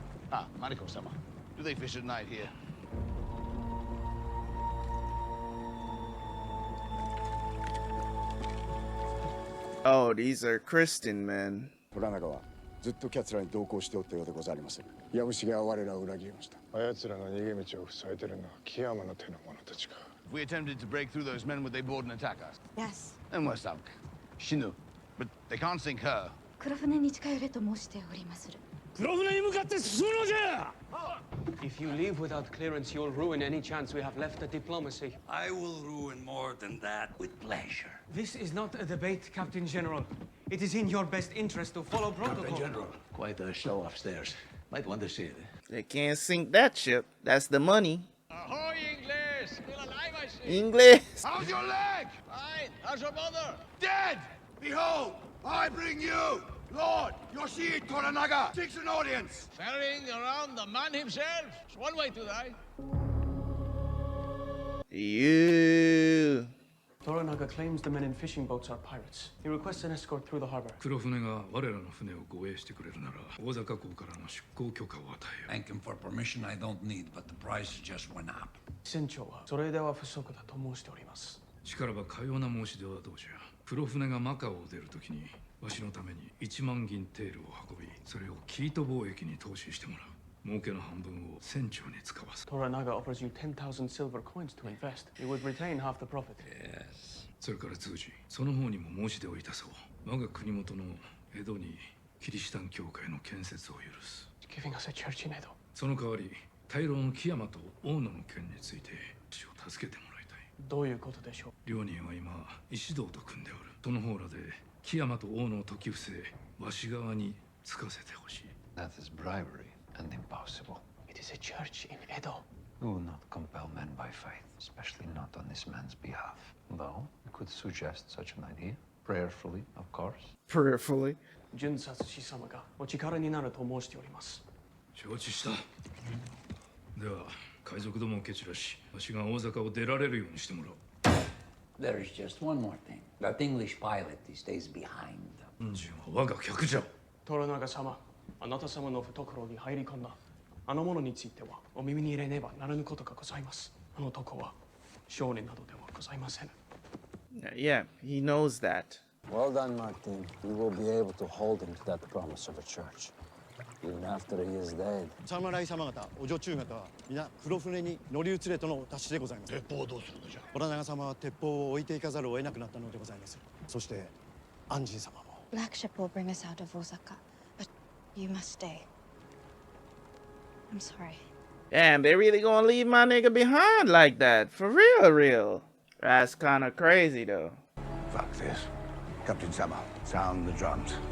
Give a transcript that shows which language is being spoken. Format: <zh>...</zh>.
<en>Ah, Mariko-sama. Do they fish at night here? Oh, these are Christian men.</en> <ja>トラナガはずっとキャツらに同行しておったようでござりまする。ヤムシが我らを裏切りました。あやつらの逃げ道を塞いでるのは木山の手の者たちか。</ja> <en>If we attempted to break through those men, would they board and attack us? Yes. Then we're sunk. Shinu. But they can't sink her.</en> <ja>黒船に近寄れと申しておりまする。</ja> <en>If you leave without clearance, you'll ruin any chance we have left at diplomacy. I will ruin more than that with pleasure. This is not a debate, Captain General. It is in your best interest to follow protocol. Captain General, quite a show upstairs. Might want to see it. They can't sink that ship. That's the money. Ahoy, English! Still alive, I see. English. How's your leg? Fine. How's your mother? Dead! Behold, I bring you, Lord Yoshii Toranaga, seeks an audience. Ferrying around the man himself. It's one way to die. You. Toranaga claims the men in fishing boats are pirates. He requests an escort through the harbor.</en> <ja>黒船が我らの船を護衛してくれるなら大阪港からの出港許可を与えよう。</ja> <en>Thank him for permission I don't need, but the price just went up.</en> <ja>船長はそれでは不足だと申しております。しからばかような申し出はどうじゃ。黒船がマカオを出るときにわしのために1万銀テールを運び、それをキート貿易に投資してもらう。儲けの半分を船長に使わす。</ja> <en>Toranaga offers you 10,000 silver coins to invest. You would retain half the profit. Yes.</en> <ja>それから通じ、その方にも申し出をいたそう。我が国元の江戸にキリシタン教会の建設を許す。</ja> <en>Giving us a church in Edo.</en> <ja>その代わり、大老の木山と大野の件について私を助けてもらいたい。どういうことでしょう。両人は今石堂と組んでおる。その方らで木山と大野を解き伏せ、わし側につかせてほしい。</ja> <en>That is bribery and impossible. It is a church in Edo. We will not compel men by faith, especially not on this man's behalf. Though, we could suggest such an idea. Prayerfully, of course. Prayerfully.</en> <ja>巡察司様がお力になると申しております。承知した。では、海賊どもを蹴散らし、わしが大阪を出られるようにしてもらおう。</ja> <en>There's just one more thing. That English pilot, he stays behind.</en> <ja>恩人は我が客じゃ。トラナガ様、あなた様の懐に入り込んだあの者についてはお耳に入れねばならぬことがございます。あの男は商人などではございません。</ja> <en>Yeah, he knows that. Well done, Martin. We will be able to hold him to that promise of a church, even after he is dead.</en> <ja>侍様方、お女中方は皆黒船に乗り移れとのお達しでございます。鉄砲をどうするのじゃ。虎長様は鉄砲を置いていかざるを得なくなったのでございます。そして安心様も。</ja> <en>Black ship will bring us out of Osaka, but you must stay. I'm sorry. Damn, they really gonna leave my nigga behind like that? For real, real. That's kind of crazy, though. Fuck this. Captain Sama, sound the drums.</en>